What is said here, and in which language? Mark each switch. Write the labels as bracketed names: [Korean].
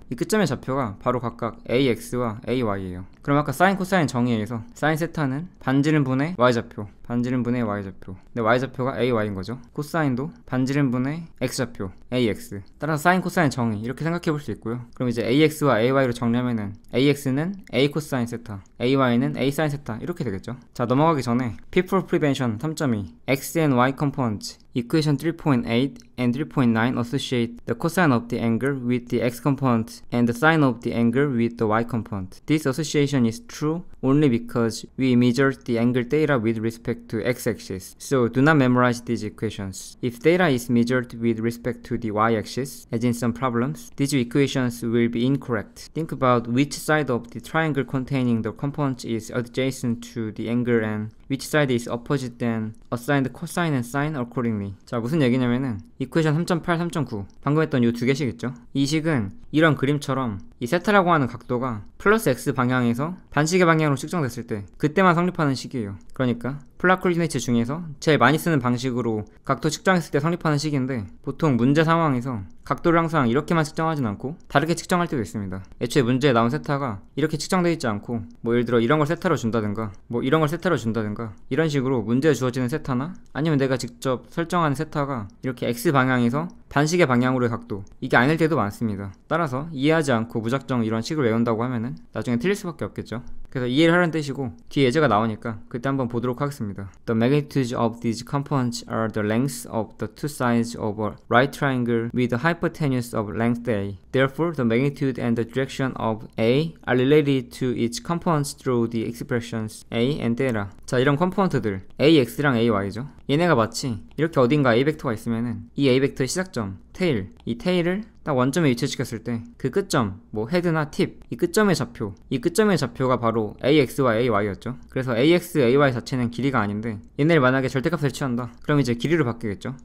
[Korean] 이 끝점의 좌표가 바로 각각 AX와 AY예요. 그럼 아까 사인, 코사인 정의에 의해서 사인 세타는 반지름분의 Y좌표, 반지름분의 Y좌표. 근데 Y좌표가 AY인 거죠. 코사인도 반지름분의 X좌표, AX. 따라서 사인, 코사인 정의 이렇게 생각해 볼 수 있고요. 그럼 이제 AX와 AY로 정리하면은 AX는 A 코사인 세타, AY는 A 사인 세타 이렇게 되겠죠. 자, 넘어가기 전에 [English] Pitfall Prevention 3.2 X and Y components Equation 3.8 and 3.9 associate the cosine of the angle with the x component and the sine of the angle with the y component. This association is true only because we measured the angle theta with respect to x-axis. So do not memorize these equations. If theta is measured with respect to the y-axis, as in some problems, these equations will be incorrect. Think about which side of the triangle containing the component is adjacent to the angle and which side is opposite, then assign the cosine and sine accordingly. [Korean] 자, 무슨 얘기냐면은 이퀘이션 3.8, 3.9 방금 했던 요 두 개씩 있죠. 이 식은 이런 그림처럼 이 세타라고 하는 각도가 플러스 x 방향에서 반시계 방향으로 측정됐을 때 그때만 성립하는 식이에요. 그러니까 플랫 코디네이트 중에서 제일 많이 쓰는 방식으로 각도 측정했을 때 성립하는 식인데, 보통 문제 상황에서 각도를 항상 이렇게만 측정하진 않고 다르게 측정할 때도 있습니다. 애초에 문제에 나온 세타가 이렇게 측정되어 있지 않고 뭐 예를 들어 이런 걸 세타로 준다든가 뭐 이런 걸 세타로 준다든가 이런 식으로 문제에 주어지는 세타나 아니면 내가 직접 설정하는 세타가 이렇게 x 방향에서 반시계 방향으로의 각도, 이게 아닐 때도 많습니다. 따라서 이해하지 않고 무작정 이런 식을 외운다고 하면은 나중에 틀릴 수밖에 없겠죠. 그래서 이해를 하라는 뜻이고, 뒤에 예제가 나오니까 그때 한번 보도록 하겠습니다. [English] The magnitudes of these components are the lengths of the two sides of a right triangle with a hypotenuse of length A. Therefore, the magnitude and the direction of A are related to its components through the expressions A and theta. [Korean] 자, 이런 컴포넌트들 AX랑 AY죠. 얘네가 마치 이렇게 어딘가 A 벡터가 있으면은 이 A 벡터의 시작점, 테일, 이 테일을 딱 원점에 위치시켰을 때 그 끝점, 뭐 헤드나 팁, 이 끝점의 좌표가 바로 AX와 AY였죠. 그래서 AX, AY 자체는 길이가 아닌데 얘네를 만약에 절대값을 취한다, 그럼 이제 길이로 바뀌겠죠.